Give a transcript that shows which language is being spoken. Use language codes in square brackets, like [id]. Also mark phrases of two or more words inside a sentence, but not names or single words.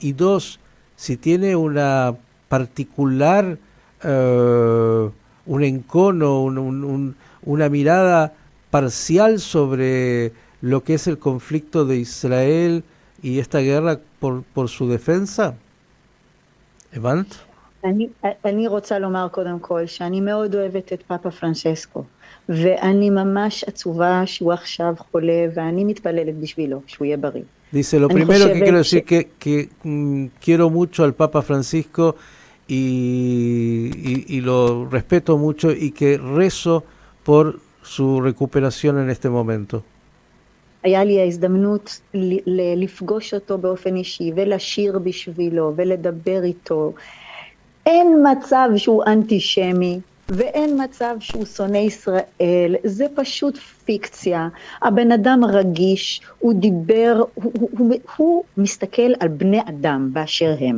[es] Y dos, si tiene una particular, un encono, una mirada parcial sobre lo que es el conflicto de Israel y esta guerra por su defensa? [he] הבנת? אני רוצה לומר קודם כל שאני מאוד אוהבת את פאפה פרנצ'סקו, ואני ממש עצובה שהוא עכשיו חולה, ואני מתפללת בשבילו, שהוא יהיה בריא. [es] Dice, lo primero que quiero decir que quiero mucho al Papa Francisco y lo respeto mucho y que rezo por su recuperación en este momento. [he] היה לי ההזדמנות לפגוש אותו באופן אישי ולשיר בשבילו ולדבר איתו. אין מצב שהוא אנטישמי ואין מצב שהוא שונא ישראל, זה פשוט פיקציה. הבן אדם רגיש, הוא דיבר, הוא מסתכל על בני אדם באשר הם.